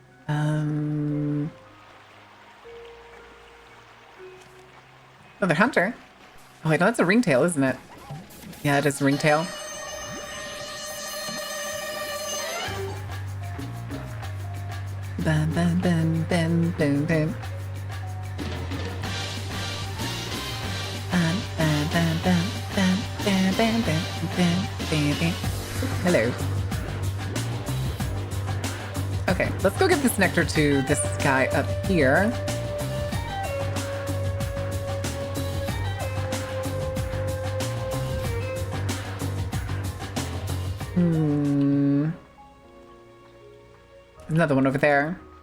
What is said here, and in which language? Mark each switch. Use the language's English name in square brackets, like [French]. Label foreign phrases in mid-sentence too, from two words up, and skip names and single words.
[English] Another hunter. Oh wait, no, that's a ringtail, isn't it? Yeah, it is a ringtail. Bam, bam, bam, bam, bam, bam. Bam, bam, bam, bam, bam, bam, bam, bam, bam, bam. Hello. Okay, let's go give this nectar to this guy up here. Another one over there.